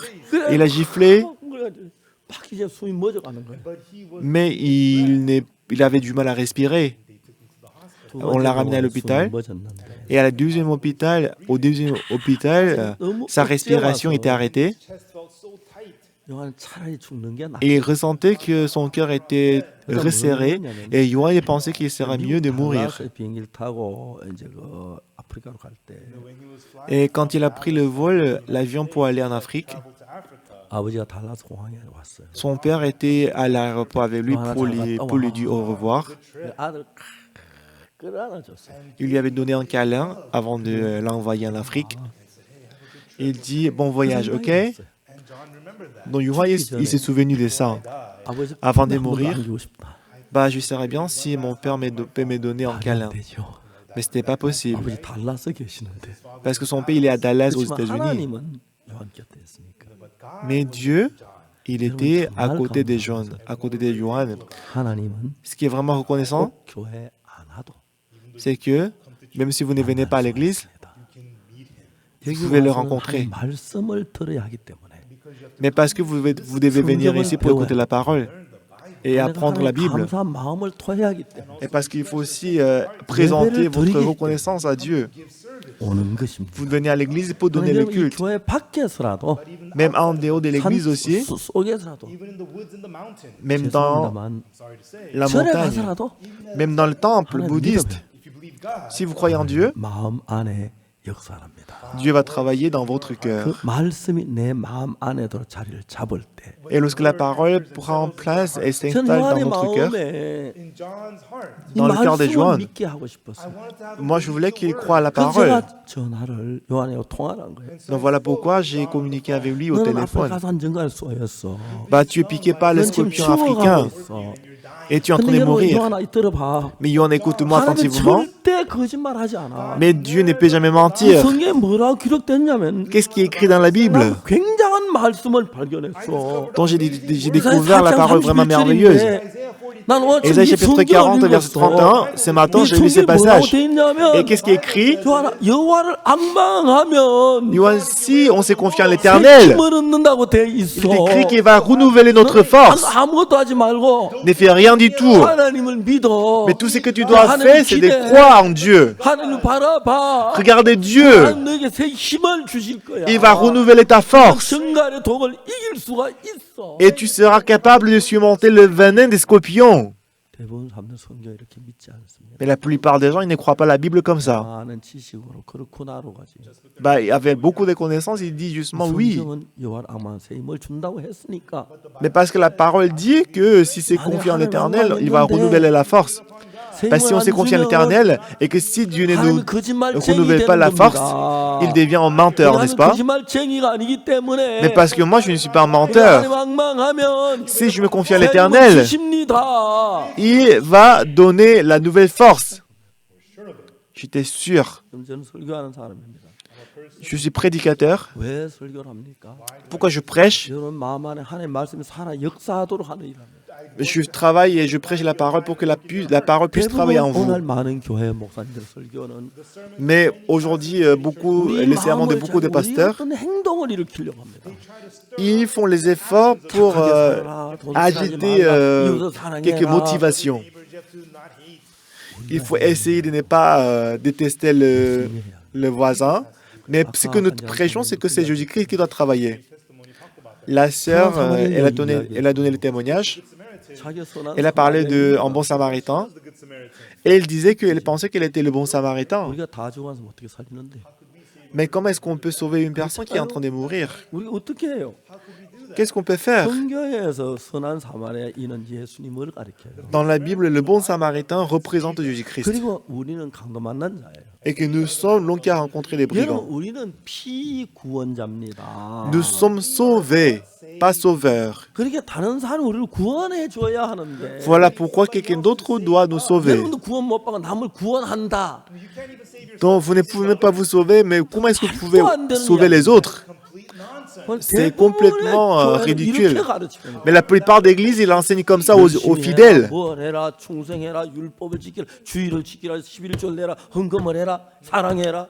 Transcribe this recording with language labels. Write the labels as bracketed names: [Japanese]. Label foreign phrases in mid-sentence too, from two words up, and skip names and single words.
[French] Il a giflé, [Korean] 막 이제 숨이 멎어가는 거예요. [French] mais il avait du mal à respirer. On l'a ramené à l'hôpital. Et au deuxième hôpital, sa respiration était arrêtée. [Korean] 요한은 차라리 죽는 게 낫. [French] Et il ressentait que son cœur était resserré. Et Johan il pensait qu'il serait mieux de mourir. [Korean] 비행기를 타고 이제 그 아프리카로 갈 때 [French] Et quand il a pris le vol, l'avion pour aller en Afrique, [Korean] 아버지가 달라스 공항에 왔어요. [French] son père était à l'aéroport avec lui pour lui dire au revoir. [Korean] 아들 끌어안아줬어요. [French] Il lui avait donné un câlin avant de l'envoyer en Afrique. Il dit bon voyage, ok? Donc Johan il s'est souvenu de ça. [Korean] 아버지 [French] Avant de [Korean] 한 번도 [French] mourir, [Korean] 안기고 싶다. [French] bah je serais bien si mon père peut me donner un câlin. [Korean] 되죠. [French] Mais c'était pas possible. [Korean] 아버지 달라스 계시는데. [French] Parce que son père il est à Dallas aux [Korean] 그렇지만 [French] États-Unis. [Korean] 하나님은 요한 곁에 있으니까. [French] Mais Dieu, il était à côté des jeunes, à côté de Johan. [Korean] 하나님은 [French] Ce qui est vraiment reconnaissant, [Korean] 꼭 교회 안 와도 [French] c'est que même si vous ne venez pas à l'église, [Korean] 여기 [French] vous pouvez le [Korean] 와서 [French] rencontrer. [Korean] 말씀을 들어야 하기 때문에 [French] Mais parce que vous devez venir ici pour écouter la parole et apprendre la Bible. [Korean] 감사한 마음을 토해야 하기 때문에 [French] Et parce qu'il faut aussi présenter votre reconnaissance à Dieu. [Korean] 오는 것입니다. [French] Vous venez à l'église pour donner le [Korean] 이 [French] culte. [Korean] 교회 밖에서라도 [French] Même en dehors de [Korean] 산 [French] l'église aussi, [Korean] 속에서라도 [French] même dans [Korean] 죄송합니다만 [French] la [Korean] 절에 [French] montagne, [Korean] 가서라도 [French] même dans le temple [Korean] 하나님 [French] bouddhiste. [Korean] 믿으면 [French] Si vous croyez en Dieu, [Korean] 마음 안에 역사합니다. [French] Dieu va travailler dans votre cœur. [Korean] 그 말씀이 내 마음 안에도 자리를 잡을 때 [French] Et lorsque la parole prend place et [Korean] 전 [French] s'installe [Korean] 요한의 [French] dans votre cœur, [Korean] 마음에 [English] In John's heart, [Korean] 이 [French] dans le cœur de [Korean] 말씀을 [French] Johan, [Korean] 믿게 하고 싶었어요. [French] moi je voulais qu'il croie à la [Korean] 그래서 [French] parole. [Korean] 제가 전화를 요한하고 통화를 한 거예요. [French] Donc voilà pourquoi j'ai communiqué avec lui au [Korean] 너는 앞으로 [French] téléphone. [Korean] 가서 한 정갈 쏘였어. [French] Bah tu es piqué par le [Korean] 넌 지금 [French] scorpion [Korean] 죽어가고 [French] africain [Korean] 있어. [French] et tu es en train [Korean] 근데 [French] de [Korean] 여러분 [French] mourir. [Korean] 요한아 들어봐. [French] Mais Johan, écoute-moi [Korean] 하나님 [French] attentivement. [Korean] 절대 거짓말하지 않아. [French] Mais Dieu ne peut jamais [Korean] 그 [French] mentir. [Korean] 성경에 뭐라고 기록됐냐면 [French] Qu'est-ce qui est écrit dans la Bible? [Korean] 난 굉장한 말씀을 발견했어. [French] Donc j'ai découvert la parole vraiment merveilleuse. [Korean] 난 오늘 [French] Ésaïe [Korean] 이 [French] chapitre [Korean] 성경을 [French] 40, verset [Korean] 읽었어. [French] 31. Ce matin, [Korean] 이 [French] j'ai lu ce [Korean] 성경에 뭐라고 [French] passage. [Korean] 돼 있냐면 [French] Et qu'est-ce qui est écrit? [Korean] 요한아 여호와를 악망하면 [French] Johan, si on s'est confié en [Korean] 새 [French] l'Éternel, [Korean] 힘을 얻는다고 돼 [French] il [Korean] 있어. [French] est écrit qu'il va renouveler notre force. [Korean] 아무것도 하지 말고 [French] Ne fais rien du tout. [Korean] 하나님을 믿어. [French] Mais tout ce que tu dois [Korean] 하나님 [French] faire, c'est de [Korean] 기대해. [French] croire en Dieu. [Korean] 하나님 바라봐. [French] Regardez Dieu. [Korean] 하나님 너에게 새 힘을 주실 거야. [French] Il va renouveler ta force. [Korean] 정갈의 독을 이길 수가 있어. [French] Et tu seras capable de surmonter le venin des scorpions. [Korean] 대부분 사람들 성경 이렇게 믿지 않습니다. [French] Mais la plupart des gens, ils ne croient pas la Bible comme ça. [Korean] 많은 지식으로 그렇구나로 가지. [French] Bah, avec beaucoup de connaissances, ils disent justement oui. [Korean] 성경은 여호와 아마세 힘을 준다고 했으니까. [French] Mais parce que la parole dit que si c'est confié en l'Éternel, il va renouveler la force. Bah, si on s'est confié en l'Éternel et que si Dieu ne nous renouvelle pas la force, il devient un menteur, n'est-ce pas? Mais parce que moi, je ne suis pas un menteur. Si je me confie à l'Éternel, il va donner la nouvelle force. J'étais sûr. [Korean] 저는 설교하는 사람입니다. [French] Je suis prédicateur. [Korean] 왜 설교를 합니까? [French] Pourquoi je prêche? [Korean] 여러분 마음 안에 하나님의 말씀이 살아 역사하도록 하는 일합니다. [French] Je travaille et je prêche la parole pour que la parole puisse travailler en [Korean] 오늘 [French] vous. [Korean] 많은 교회 목사님들 설교는 [French] Mais aujourd'hui, les sermons de beaucoup de pasteurs, [Korean] 어떤 행동을 일으키려고 합니다. [French] ils font les efforts pour agiter quelques motivations. Il faut essayer de ne pas détester le voisin. Mais ce que nous prêchons, c'est que c'est Jésus-Christ qui doit travailler. La sœur, elle a donné le témoignage. Elle a parlé d'un bon samaritain. Et elle disait qu'elle pensait qu'elle était le bon samaritain. [Korean] 우리가 다 죽어서 어떻게 살리는데? [French] Mais comment est-ce qu'on peut sauver une personne qui est en train de mourir? [Korean] 우리 어떻게 해요? [French] Qu'est-ce qu'on peut faire? [Korean] 성경에서 선한 사마리아인은 예수님을 가리켜요. [French] Dans la Bible, le bon samaritain représente Jésus-Christ. [Korean] 그리고 우리는 강도 만난 자예요. [French] Et que nous sommes l'homme qui a rencontré les [Korean] 여러분 [French] brigands. [Korean] 우리는 피구원자입니다. [French] Nous sommes sauvés, pas sauveurs. [Korean] 그러니까 다른 사람 우리를 구원해 줘야 하는데. [French] Voilà pourquoi quelqu'un d'autre doit nous sauver. [Korean] 여러분도 구원 못 받고 남을 구원한다. [French] Donc vous ne pouvez même pas vous sauver, mais comment est-ce que vous pouvez sauver les autres? C'est complètement ridicule. Mais la plupart des églises, ils enseignent comme ça aux fidèles. [Korean] 뭘 해라, 충성해라, 율법을 지키라, 주의를 지키라, 11절 내라, 헌금을 해라, 사랑해라.